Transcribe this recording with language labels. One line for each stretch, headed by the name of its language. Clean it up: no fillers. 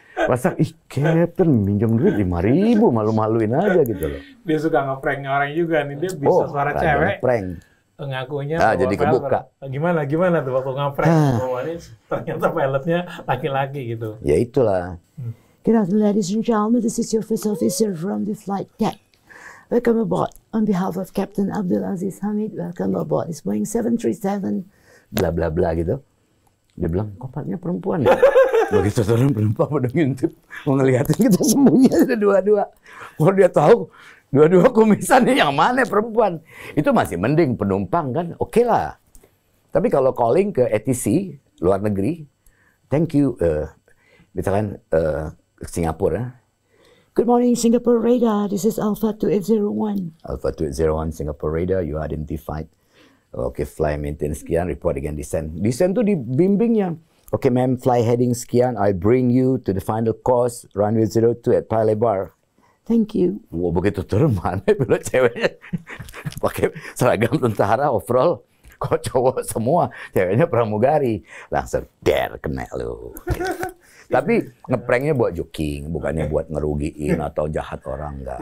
Indonesian: Masa, Captain minjam duit 5.000, malu-maluin aja gitu loh. Dia suka ngeprank orang juga nih, dia bisa suara cewek. Prank. Ngakunya jadi kebuka. Gimana tuh waktu ngeprank? Ternyata pilotnya laki-laki gitu. Ya itulah.
English: Good afternoon, ladies and gentlemen. This is your first officer from the flight deck. Welcome aboard. On behalf of Captain Abdul Aziz Hamid, welcome aboard. It's Boeing 737.
Indonesian: Bla bla bla gitu. Dia bilang, kopilotnya perempuan ya? Begitu turun penumpang pada ngintip. Mau ngeliatin kita sembunyi ada dua-dua. Kalau dia tahu, dua-dua kumisan yang mana perempuan. Itu masih mending penumpang kan, oke lah. Tapi kalau calling ke ATC, luar negeri,
English: thank you,
Indonesian: misalkan Singapura.
English: Good morning, Singapore radar. This is Alpha 2801. Alpha 2801 Singapore radar, you identified. Okay, fly maintain
Indonesian: sekian,
English: report again descent. Descent
Indonesian: tu dibimbingnya.
English: Okay, ma'am, fly heading
Indonesian: sekian.
English: I bring you to the final course, runway 02 at Paya Lebar. Thank you.
Indonesian: Wah, begitu turun mana pilot ceweknya. Pakai seragam tentara, overall. Kok cowok semua, ceweknya pramugari. Langsung, kena lu. Tapi ngepranknya buat joking, bukannya buat ngerugiin atau jahat orang, enggak.